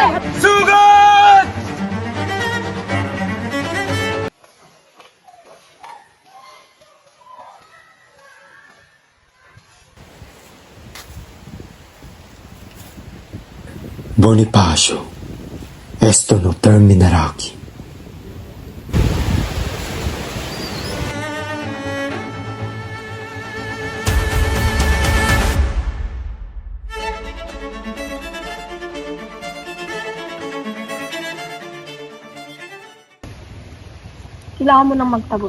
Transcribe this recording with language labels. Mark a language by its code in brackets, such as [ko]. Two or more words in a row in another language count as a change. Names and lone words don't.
[tl] Sugod! [es] Bonifacio, esto no terminará aquí. [tl] Kailangan mo nang magtago.